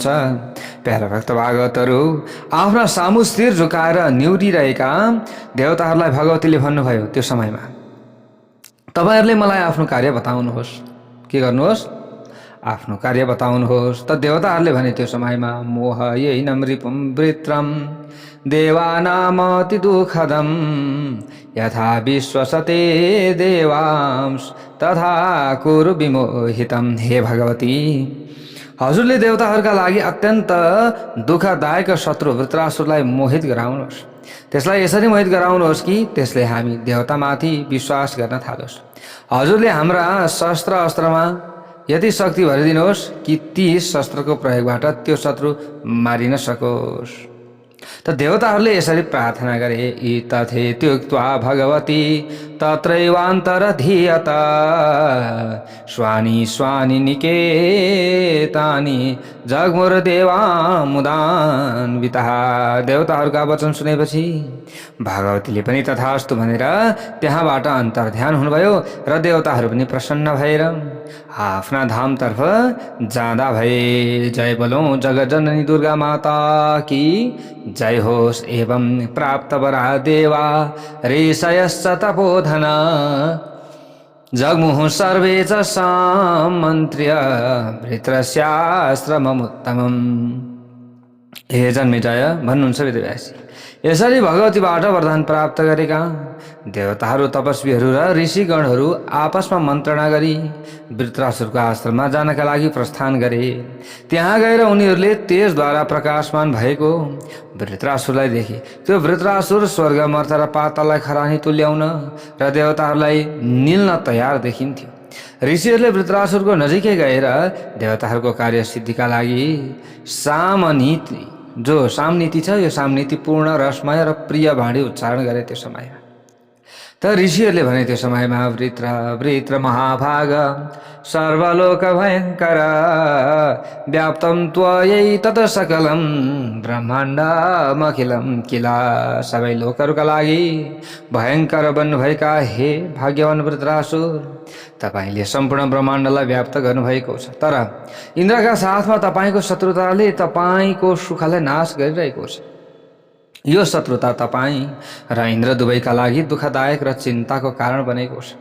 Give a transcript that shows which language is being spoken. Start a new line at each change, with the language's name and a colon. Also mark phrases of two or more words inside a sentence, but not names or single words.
Nepali: प्यारा भक्त भागवतहरू, आफ्ना सामु शिर झुकाएर निहुरिरहेका देवताहरूलाई भगवतीले भन्नुभयो, त्यो समयमा तपाईहरूले मलाई आफ्नो कार्य बताउनुहोस्। के गर्नुहोस्? आफ्नो कार्य बताउनुहोस्। त देवताहरूले भने त्यो समयमा
Sanskrit: मोहयैनं रिपुं वृत्रं देवानामति दुःखदं यथा विश्वसते देवांश तथा कुरु विमोहितं।
Nepali: हे भगवती, हजुरले देवताहरूका लागि अत्यन्त दुःखदायक शत्रु वृत्रासुरलाई मोहित गराउनुहोस्। त्यसलाई यसरी मोहित गराउनुहोस् कि त्यसले हामी देवतामाथि विश्वास गर्न थालोस्। हजुरले हाम्रा शस्त्र अस्त्रमा यति शक्ति भरिदिनुहोस् कि ती शस्त्रको प्रयोगबाट त्यो शत्रु मारिन सकोस्। त देवताहरूले यसरी प्रार्थना गरे।
Sanskrit: तथे त्युक्त्वा भगवती तत्रैवान्तरधीयत स्वानि स्वानि निकेतानि जगमुर्देवा मुदान्वितः।
Nepali: देवताहरूका वचन सुनेपछि भगवतीले पनि तथास्तु भनेर त्यहाँबाट अन्तर्ध्यान हुनुभयो र देवताहरू पनि प्रसन्न भएर आफ्ना धामतर्फ जाँदा भए।
Hindi: जय बोलो जगज्जननी दुर्गा माता की जय होस्।
Sanskrit: एवं प्राप्त वरा देवा ऋषयश्च तपोधना जगमुः सर्वे च सामन्त्र्य वृत्रस्याश्रममुत्तमम्।
Nepali: हे जन्मेजय, भन्नुहुन्छ वेदव्यासजी, यसरी भगवतीबाट वरदान प्राप्त गरेका देवताहरू, तपस्वीहरू र ऋषिगणहरू आपसमा मन्त्रणा गरी वृत्रासुरको आश्रममा जानका लागि प्रस्थान गरे। त्यहाँ गएर उनीहरूले तेजद्वारा प्रकाशमान भएको वृत्रासुरलाई देखे। त्यो वृत्रासुर स्वर्ग, मर्त र पाताललाई खरानी तुल्याउन र देवताहरूलाई निल्न तयार देखिन्थ्यो। ऋषिहरूले वृत्रासुरको नजिकै गएर देवताहरूको कार्य सिद्धिका लागि सामनीति, जो सामनीति छ, यो सामनीति पूर्ण, रसमय र प्रिय वाणी उच्चारण गरे। त्यो समयमा त ऋषिहरूले भने त्यो समयमा
Sanskrit: वृत्र वृत्र महाभाग सर्वलोक भयङ्कर व्याप्तं त्वयै तत सकलं ब्रह्माण्डमखिलं किला।
Nepali: सबै लोकहरूका लागि भयङ्कर बन्नुभएका हे भाग्यवान वृत्रासुर, तपाईले सम्पूर्ण ब्रह्माण्डलाई व्याप्त गर्नुभएको छ। तर इन्द्रका साथमा तपाईँको शत्रुताले तपाईँको सुखलाई नाश गरिरहेको छ। यो शत्रुता तपाईँ र इन्द्र दुवैका लागि दुःखदायक र चिन्ताको कारण बनेको छ।